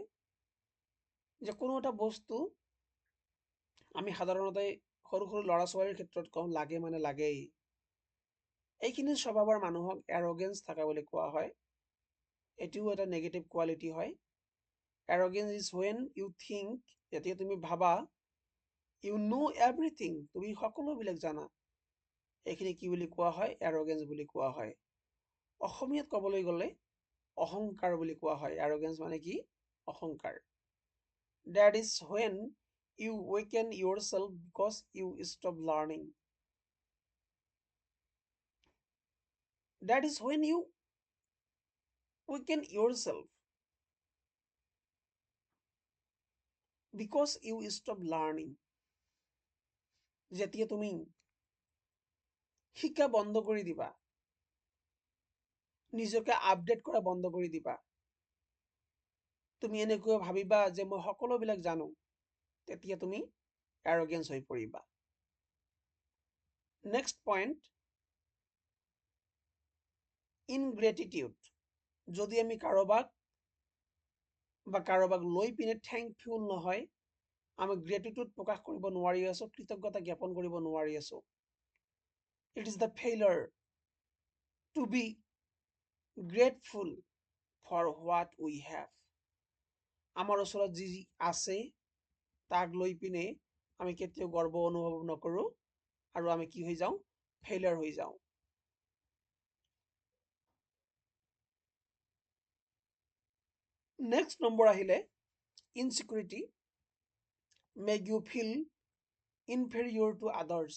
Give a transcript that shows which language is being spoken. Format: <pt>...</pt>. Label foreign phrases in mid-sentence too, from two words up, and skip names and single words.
<as>যে কোনো এটা বস্তু আমি সাধাৰণতে সৰু সৰু ল'ৰা ছোৱালীৰ ক্ষেত্ৰত কওঁ লাগে মানে লাগেই। এইখিনি স্বভাৱৰ মানুহক এৰগেন্স থকা বুলি কোৱা হয়। এটিও এটা</as> <en>negative quality হয়। arrogance is when you think,</en> <as>যেতিয়া তুমি ভাবা</as> <en>you know everything,</en> <as>তুমি সকলোবিলাক জানা, এইখিনি কি বুলি কোৱা হয়? এৰগেন্স বুলি কোৱা হয়। অসমীয়াত ক'বলৈ গ'লে অহংকাৰ বুলি কোৱা হয়। এৰগেন্স মানে কি? অহংকাৰ।</as> <en>That is when you weaken yourself because you stop learning. That is when you weaken yourself because you stop learning.</en> <as>যেতিয়া তুমি শিকা বন্ধ কৰি দিবা, নিজকে আপডেট কৰা বন্ধ কৰি দিবা, তুমি এনেকৈ ভাবিবা যে মই সকলোবিলাক জানো, তেতিয়া তুমি এৰগেন্স হৈ পৰিবা।</as> <en>next point, ingratitude.</en> <as>যদি আমি কাৰোবাক লৈ পিনে থেংকফুল নহয়, আমি গ্ৰেটিটিউড প্ৰকাশ কৰিব নোৱাৰি আছো, কৃতজ্ঞতা জ্ঞাপন কৰিব নোৱাৰি আছো।</as> <en>It is the failure to be grateful for what we have.</en> <as>আমাৰ ওচৰত যি আছে তাক লৈ পিনে আমি কেতিয়াও গৰ্ব অনুভৱ নকৰো, আৰু আমি কি হৈ যাওঁ? ফেইলাৰ হৈ যাওঁ।</as> <en>next number আহিলে insecurity, make you feel inferior to others.</en>